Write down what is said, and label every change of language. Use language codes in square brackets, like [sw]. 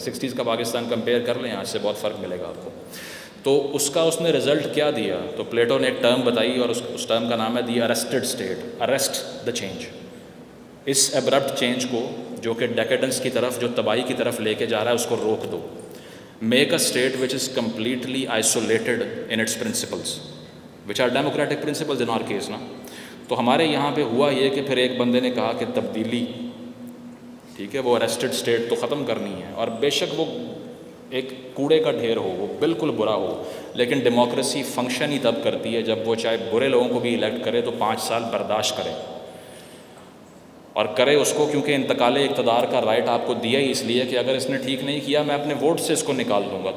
[ur] 60s کا Pakistan compare کر لیں آج سے، بہت فرق ملے گا آپ کو. تو اس نے رزلٹ کیا دیا؟ تو پلیٹو نے ایک ٹرم بتائی اور اس ٹرم کا نام ہے دی arrested state. [en] Arrest the change. [ur] اس ایبرپٹ change کو جو کہ ڈیکیڈنس کی طرف، جو تباہی کی طرف لے کے جا رہا ہے، اس کو روک دو. [en] Make a state which is completely isolated in its principles which are democratic principles in our case نا. [ur] تو ہمارے یہاں پہ ہوا یہ کہ پھر ایک بندے نے کہا کہ تبدیلی ٹھیک ہے، وہ ارسٹڈ اسٹیٹ تو ختم کرنی ہے، اور بے شک وہ ایک کوڑے کا ڈھیر ہو، وہ بالکل برا ہو، لیکن ڈیموکریسی فنکشن ہی تب کرتی ہے جب وہ چاہے برے لوگوں کو بھی الیکٹ کرے تو 5 سال برداشت کرے، اور کرے اس کو کیونکہ انتقال اقتدار کا رائٹ آپ کو دیا ہی اس لیے کہ اگر اس نے ٹھیک نہیں کیا میں اپنے ووٹ سے اس کو نکال دوں گا.